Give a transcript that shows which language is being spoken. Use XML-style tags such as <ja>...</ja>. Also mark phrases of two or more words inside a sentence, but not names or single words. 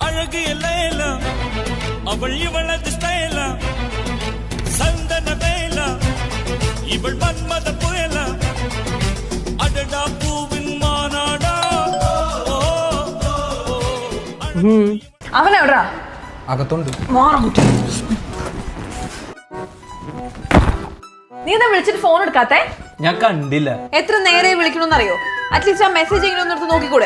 <ta>அழகிய லைலா அவள் இவளது ஸ்டைலா சந்தன வேலா இவள் மன்மத புயலா அடடா பூவின் மாநாடா</ta> <ml>അവനെവിടാ അകത്തുണ്ട്. നീ എന്താ വിളിച്ചിട്ട് ഫോൺ എടുക്കാത്തെ? ഞാൻ കണ്ടില്ല. എത്ര നേരെ വിളിക്കണമെന്നറിയോ? അറ്റ്ലീസ്റ്റ് ആ മെസ്സേജ് എങ്കിലും ഒന്ന് എടുത്ത് നോക്കിക്കൂടെ?</ml>